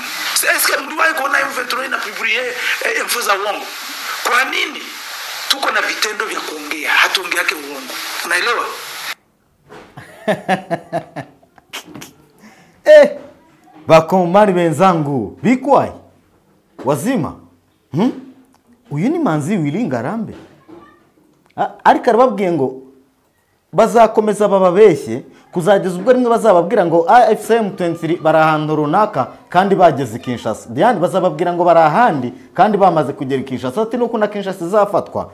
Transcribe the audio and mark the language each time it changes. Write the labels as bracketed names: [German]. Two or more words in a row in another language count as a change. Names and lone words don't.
[Swahili] Sasa mliwahi kuona M23 na [French] publier info [Swahili] za uongo? Kwa nini? Tuko na vitendo vya kuongea, hatuongea yake uongo. Unaelewa? [Kinyarwanda] Bakongomani benzangu, [Swahili] bikwai wazima? [Kinyarwanda] Uyu ni Manzi Willy Ngarambe. Ariko arababwiye ngo bazakomeza bababeshye kuzageza ubwo rimwe bazababwira ngo AFCM 23 barahantu runaka kandi bageze Kinshasa. Diane bazababwira ngo barahandi kandi bamaze kugera Kinshasa, ati nuko na Kinshasa izafatwa.